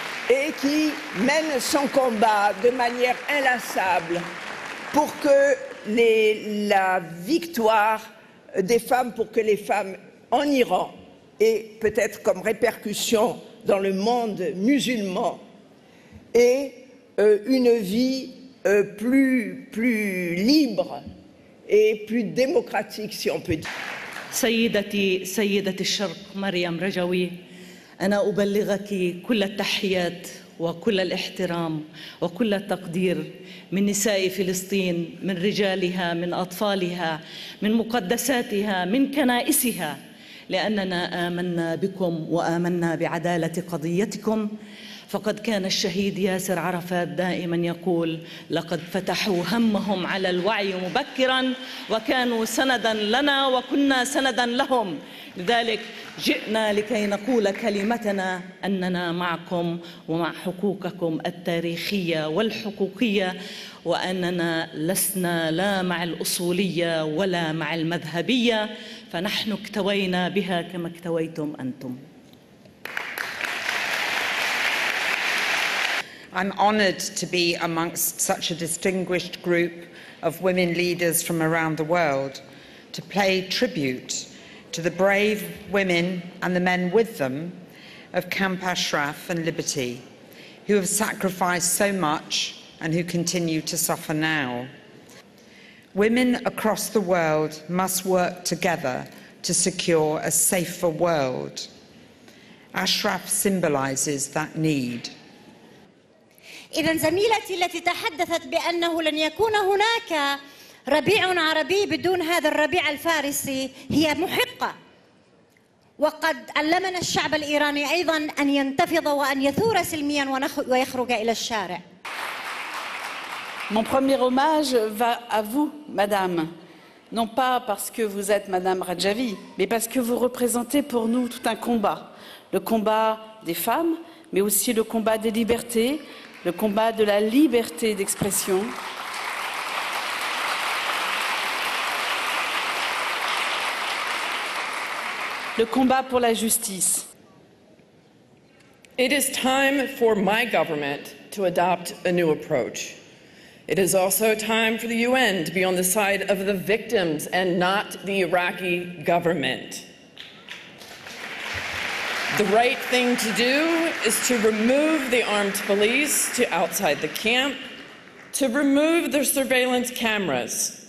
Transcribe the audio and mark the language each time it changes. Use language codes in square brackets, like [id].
[fr] et qui mène son combat de manière inlassable pour que la victoire des femmes, pour que les femmes en Iran et peut-être comme répercussion dans le monde musulman, et une vie plus libre et plus démocratique, si on peut dire. [ar] سيدة الشرق مريم رجوي، أنا أبلغك كل التحيات وكل الاحترام وكل التقدير من نساء فلسطين، من رجالها، من أطفالها، من مقدساتها، من كنائسها، لأننا آمنا بكم وآمنا بعدالة قضيتكم. فقد كان الشهيد ياسر عرفات دائما يقول: لقد فتحوا همهم على الوعي مبكرا وكانوا سندا لنا وكنا سندا لهم. لذلك جئنا لكي نقول كلمتنا أننا معكم ومع حقوقكم التاريخية والحقوقية، وأننا لسنا لا مع الأصولية ولا مع المذهبية، فنحن اكتوينا بها كما اكتويتم أنتم. [en] I'm honoured to be amongst such a distinguished group of women leaders from around the world to pay tribute to the brave women and the men with them of Camp Ashraf and Liberty, who have sacrificed so much and who continue to suffer now. Women across the world must work together to secure a safer world. Ashraf symbolises that need. [ar] إذن زميلتي التي تحدثت بأنه لن يكون هناك ربيع عربي بدون هذا الربيع الفارسي هي محقة، وقد علمنا الشعب الإيراني أيضا أن ينتفض وأن يثور سلميا ويخرج إلى الشارع. [fr] Mon premier hommage va à vous, Madame, non pas parce que vous êtes Madame Rajavi, mais parce que vous représentez pour nous tout un combat, le combat des femmes, mais aussi le combat des libertés, le combat de la liberté d'expression. Le combat pour la justice. [en] It is time for my government to adopt a new approach. It is also time for the UN to be on the side of the victims and not the Iraqi government. The right thing to do is to remove the armed police to outside the camp, to remove the surveillance cameras.